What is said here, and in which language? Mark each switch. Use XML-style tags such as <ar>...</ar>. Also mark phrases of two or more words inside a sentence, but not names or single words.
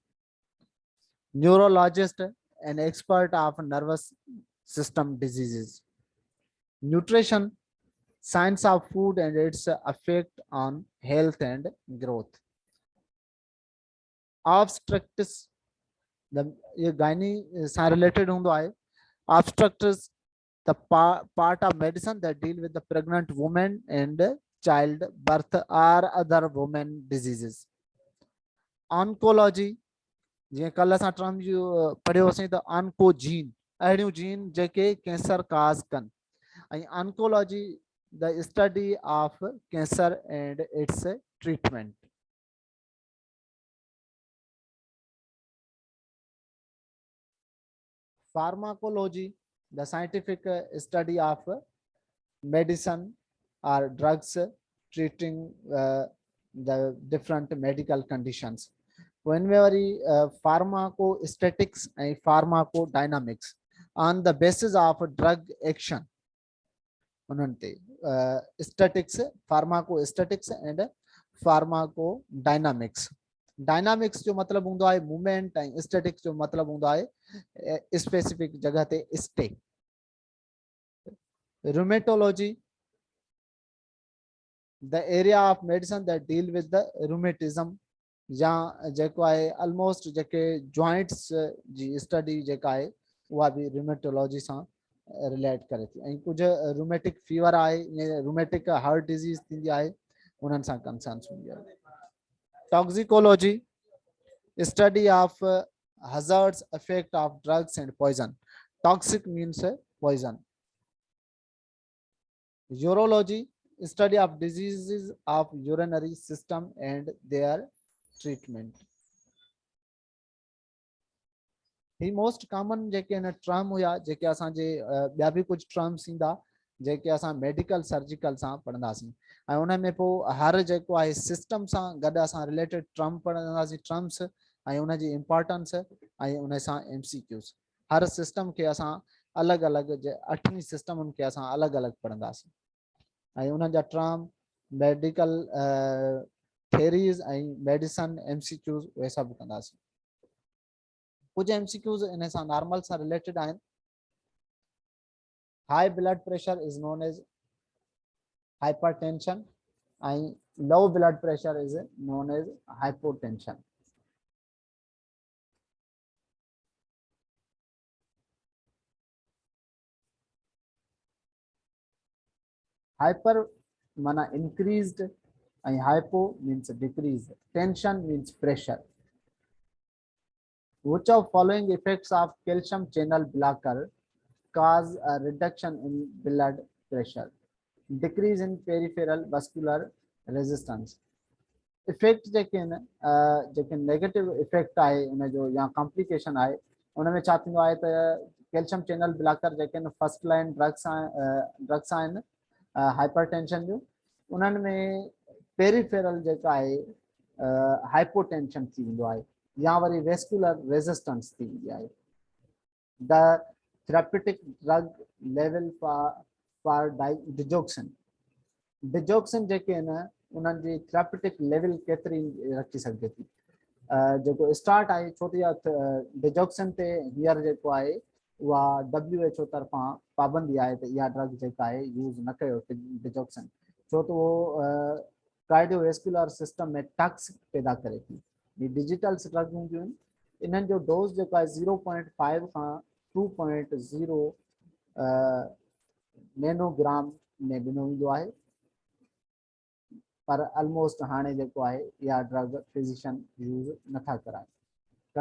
<en>Neurologist, an expert of nervous system diseases. Nutrition, science of food and its effect on health and growth. Obstetrics, the</en> <hi>ये गायनी से related होंगे आए.</hi> <en>Obstetrics, the part of medicine that deal with the pregnant woman and child birth or other women diseases. Oncology,</en> <sd>जीअं कल असां टर्म पढ़ियोसीं त ऑन्कोजीन, अहिड़ियूं जीन जेके</sd> <en>cancer cause</en> <sd>कनि.</sd> <en>ऐं Oncology, the study of cancer and its treatment. Pharmacology, the scientific study of medicine or drugs treating the different medical conditions. Whenever pharmacostatics and pharmacodynamics on the basis of drug action. Statics, pharmacostatics and pharmacodynamics.</en> <sd>डायनामिक्स जो मतलब हूंदो आहे मूवमेंट ऐं स्टैटिक्स जो मतलब हूंदो आहे स्पेसिफिक जगह ते स्टे.</sd> <en>Rheumatology, the area of medicine that deal with the rheumatism,</en> <sd>या जेको आहे ऑलमोस्ट जेके जॉइंट्स जी स्टडी जेका आहे उहा बि रूमेटोलॉजी सां रिलेट करे थी. ऐं कुझु</sd> <en>rheumatic fever</en> <sd>आहे,</sd> <en>rheumatic heart disease</en> <sd>थींदी आहे, उन्हनि सां कंसर्न्स हूंदी आहे.</sd> <en>Toxicology, study of hazards, effect of drugs and poison. Toxic means poison. Urology, study of diseases of urinary system and their treatment.</en> <sd>ही</sd> <en>most common</en> <sd>जेके इन टर्म हुआ जेके असांजे ॿिया बि कुझु टर्म्स ईंदा जेके असां</sd> <en>medical surgical</en> <sd>सां पढ़ंदासीं. ऐं उन में पोइ हर जेको आहे सिस्टम सां गॾु असां</sd> <en>related term</en> <sd>पढ़ंदासीं, टर्म्स ऐं उन जी इम्पोर्टेंस ऐं उन सां MCQs. हर सिस्टम खे असां अलॻि अलॻि 8 सिस्टमनि खे असां अलॻि अलॻि पढ़ंदासीं ऐं उन जा टर्म</sd> <en>medical theories</en> <sd>ऐं</sd> <en>medicine MCQs</en> <sd>उहे सभु कंदासीं. कुछ MCQs इन सां नॉर्मल सां रिलेटेड आहिनि.</sd> <en>High blood pressure is known as hypertension and low blood pressure is known as hypotension. Hyper mana increased and hypo means decreased. Tension means pressure. Which of following effects of calcium channel blocker cause a reduction in blood pressure? Decrease in peripheral vascular resistance.</en> <sd>इफेक्ट जेके</sd> <en>negative effect</en> <sd>आहे इन जो या कॉम्प्लिकेशन आहे उन में छा थींदो आहे त</sd> <en>calcium channel blocker</en> <sd>जेके</sd> <en>first line drugs</en> <sd>आहिनि हाइपरटेंशन जूं, उन्हनि में पेरिफेरल जेका आहे हाइपोटेंशन थी वेंदो आहे या वरी</sd> <en>vascular resistance</en> <sd>थी वेंदी आहे.</sd> <en>The therapeutic drug level for digoxin.</en> <sd>डिजोक्सिन जेके आहिनि उन्हनि जी</sd> <en>therapeutic level</en> <sd>केतिरी रखी सघिजे थी. जेको स्टार्ट आहे छो त डिजोक्सिन ते हींअर जेको आहे उहा WHO तरफ़ां पाबंदी आहे त इहा ड्रग जेका आहे यूज़ न कयो डिजोक्सिन, छो त उहो</sd> <en>cardiovascular system</en> <sd>में टॉक्सिक पैदा करे थी. ही</sd> <en>digital drug</en> <sd>हूंदियूं आहिनि. इन्हनि जो डोज जेको आहे 0.5 खां 2.0 नैनोग्राम में ॾिनो वेंदो आहे. पर ऑलमोस्ट हाणे जेको आहे इहा</sd> <en>drug physician use</en> <sd>नथा कराइनि.</sd>